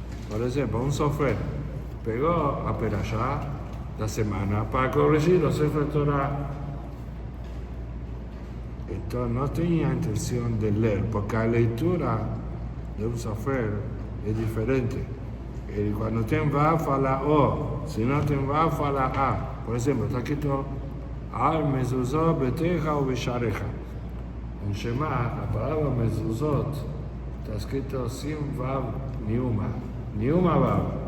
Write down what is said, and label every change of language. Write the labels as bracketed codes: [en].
[pt] Por exemplo, um sofer pegou a Perashá da semana para corrigir o Sefer Torah. Então não tinha a intenção de ler, porque a leitura de um sofer é diferente. [es] Y cuando tiene Vav, fala O. Si no tiene Vav, fala A. Por ejemplo, está escrito [he] Al mezuzot beteja o beshareja. [es] En Shema, la palabra mezuzot está escrito sin Vav ni uma Vav.